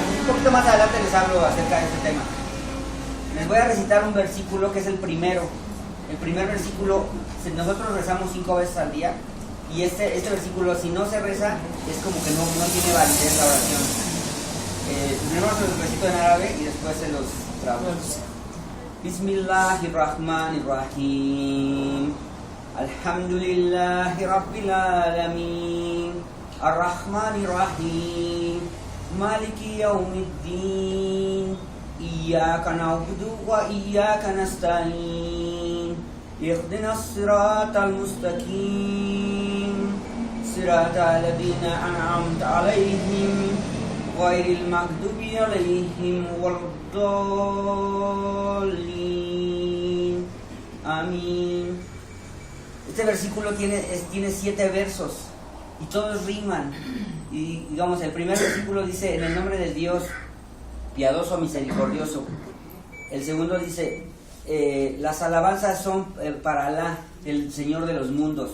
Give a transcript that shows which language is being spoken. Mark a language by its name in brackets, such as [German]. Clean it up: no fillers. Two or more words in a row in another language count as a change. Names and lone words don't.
[Spanish] Un poquito más adelante les hablo acerca de este tema. Les voy a recitar un versículo que es el primero. El primer versículo, nosotros rezamos 5 veces al día, y este versículo, si no se reza, es como que no tiene validez la oración. Primero se los recito en árabe y después se los traduzco. [Arabic] بسم الله الرحمن الرحيم. الحمد لله رب العالمين. الرحمن الرحيم. مالك يوم الدين. إياك نعبد وإياك نستعين. اهدنا الصراط المستقيم. صراط الذين أنعمت عليهم. غير المغضوب عليهم ولا الضالين. [Spanish] Amén. Este versículo tiene 7 versos y todos riman. Y digamos, el primer versículo dice: en el nombre del Dios piadoso, misericordioso. El segundo dice: las alabanzas son para Alá, el Señor de los mundos.